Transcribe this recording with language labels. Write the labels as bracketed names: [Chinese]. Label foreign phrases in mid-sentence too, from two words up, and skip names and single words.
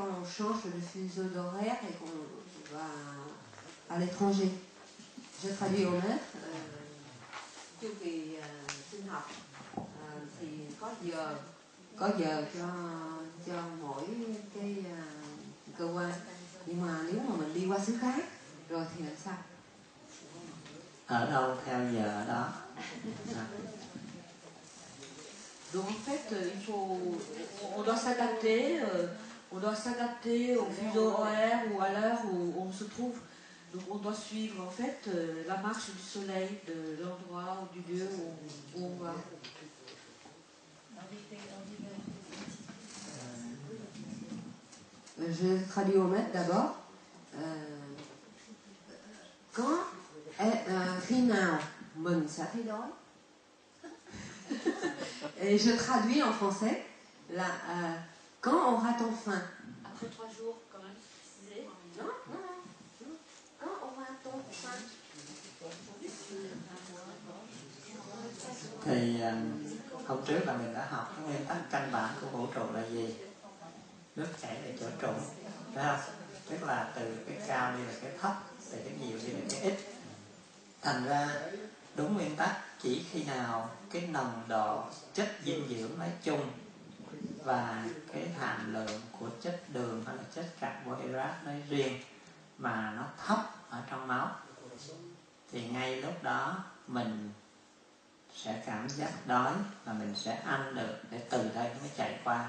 [French] change de fuseau d'horaire et qu'on va à l'étranger. Je traduis au maître. [Vietnamese] Chu kỳ sinh học thì có giờ cho mỗi cái cơ quan, nhưng mà nếu mà mình đi qua xứ khác rồi thì làm sao? Ở đâu theo giờ ở đó. [French] Donc en fait, on doit s'adapter au fuseau horaire ou à l'heure où on se trouve. Donc on doit suivre en fait la marche du soleil de l'endroit ou du lieu où on va. Je traduis au maître d'abord. [Vietnamese] Khi nào mình sẽ thấy đói? [French] Et je traduis en français là, quand aura-t-on faim? Après 3 jours, quand même, précisé. Non. Quand aura-t-on faim? [Vietnamese] Thì hôm trước là mình đã học cái nguyên tắc căn bản của vũ trụ là gì? Nước chảy về chỗ trũng, phải không? Tức là từ cái cao đi là cái thấp, từ cái nhiều đi là cái ít. Thành ra đúng nguyên tắc, chỉ khi nào cái nồng độ chất dinh dưỡng nói chung và cái hàm lượng của chất đường hay là chất carbohydrate nói riêng mà nó thấp ở trong máu thì ngay lúc đó mình sẽ cảm giác đói và mình sẽ ăn được để từ đây nó mới chạy qua.